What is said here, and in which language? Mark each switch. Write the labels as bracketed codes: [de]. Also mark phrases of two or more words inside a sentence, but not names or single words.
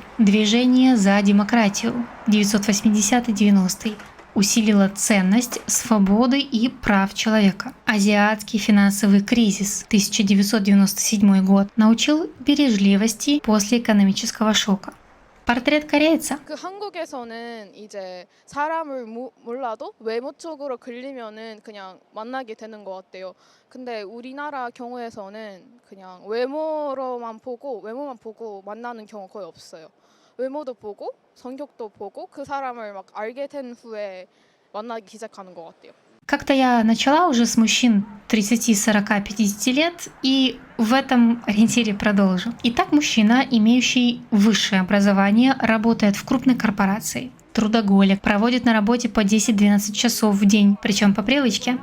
[ru] Движение за демократию 980-90 усилило ценность свободы и прав человека. Азиатский финансовый кризис 1997 год научил бережливости после экономического шока. портрет корейца. [ko] 그 한국에서는 이제 사람을 몰라도 외모 쪽으로 걸리면은 그냥 만나게 되는 것 같아요. 근데 우리나라 경우에서는 그냥 외모만 보고 만나는 경우 거의 없어요. 외모도 보고 성격도 보고 그 사람을 막 알게 된 후에 만나기 시작하는 것 같아요. [ru] Как-то я начала уже с мужчин 30, 40, 50 лет, и в этом ориентире продолжу. Итак, мужчина, имеющий высшее образование, работает в крупной корпорации. Трудоголик, проводит на работе по 10-12 часов в день, причем по привычке.